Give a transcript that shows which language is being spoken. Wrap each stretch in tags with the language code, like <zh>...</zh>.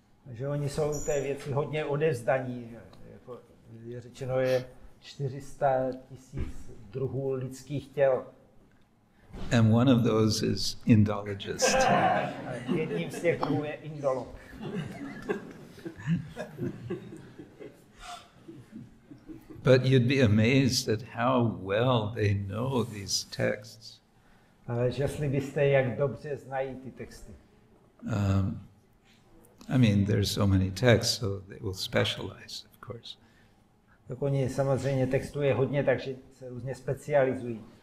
<cs>Že oni jsou té věci hodně odevzdaní. Jako je řečeno, je 400 000 druhů lidských těl.</cs> <en>And one of those is Indologist.</en> <cs>Jedním z těch druhů je indolog.</cs> <en>But you'd be amazed at how well they know these texts.</en> <cs>Ale žasli byste, jak dobře znají ty texty.</cs> <en>I mean, there's so many texts, so they will specialize, of course.</en> <cs>Tak oni samozřejmě textů je hodně, takže se různě specializují.</cs>